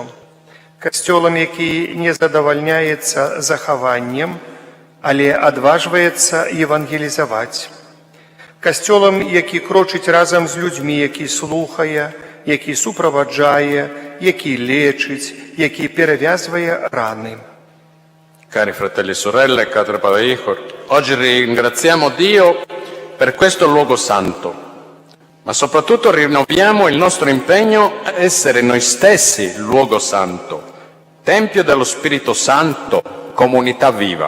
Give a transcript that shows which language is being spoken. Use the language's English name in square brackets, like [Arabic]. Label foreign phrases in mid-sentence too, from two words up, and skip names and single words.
[Belarusian] Касцёлам, які не задавальняецца захаваннем, але адважваецца евангелізаваць. Касцёлам, які крочыць разам з людзьмі, які слухае, які суправаджае, які лечыць, які перавязвае раны. [Italian] Cari fratelli e sorelle, caro Padre Igor, oggi ringraziamo Dio per questo luogo santo, ma soprattutto rinnoviamo il nostro impegno a essere noi stessi luogo santo, Tempio dello Spirito Santo, comunità viva.